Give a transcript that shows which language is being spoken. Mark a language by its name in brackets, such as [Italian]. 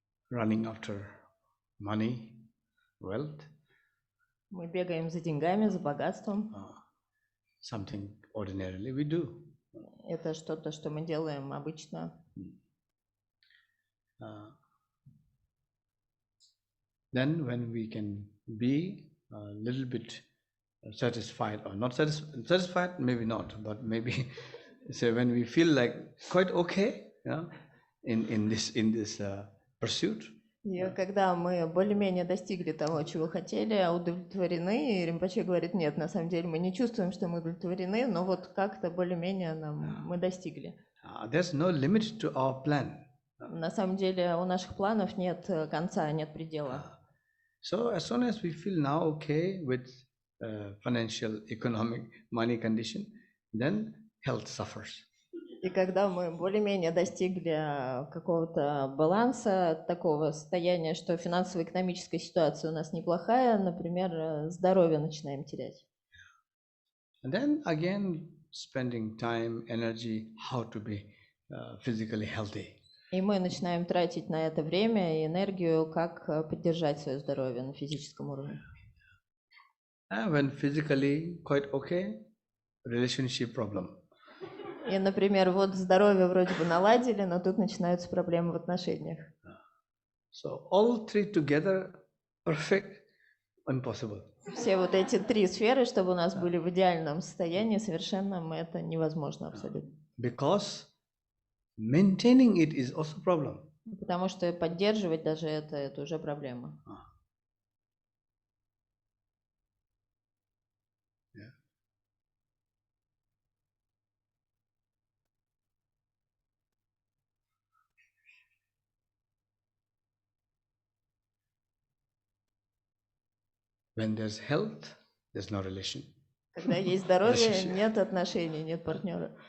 [English] Running after money, wealth. [Russian] Мы бегаем за деньгами, за богатством. [English] Something ordinarily we do. [Russian] Это что-то, что мы делаем обычно. [English] Then when we can be a little bit satisfied or not satisfied, maybe not, but maybe so when we feel like quite okay, in this pursuit. [Russian] И когда мы более-менее достигли того, чего хотели, удовлетворены, и Ринпоче говорит, нет, на самом деле мы не чувствуем, что мы удовлетворены, но вот как-то более-менее мы достигли. [English] There's no limit to our plan. [Russian] На самом деле у наших планов нет конца, нет предела. [English] So as soon as we feel now okay with financial, economic, money condition, then health suffers. [Russian] И когда мы более-менее достигли какого-то баланса, такого состояния, что финансово-экономическая ситуация у нас неплохая, например, здоровье начинаем терять. [English] And then again spending time, energy, how to be physically healthy. [Russian] И мы начинаем тратить на это время и энергию, как поддержать свое здоровье на физическом уровне. [English] When physically quite okay, relationship problem. [Russian] И, например, вот здоровье вроде бы наладили, но тут начинаются проблемы в отношениях. [English] So all three together, perfect, impossible. [Russian] Все вот эти три сферы, чтобы у нас были в идеальном состоянии, совершенно это невозможно абсолютно. [English] Because maintaining it is also problem. [Russian] Потому что поддерживать даже это уже проблема. [English] When there's health, there's no relation. [Russian] Когда есть здоровье, нет отношений, нет партнера.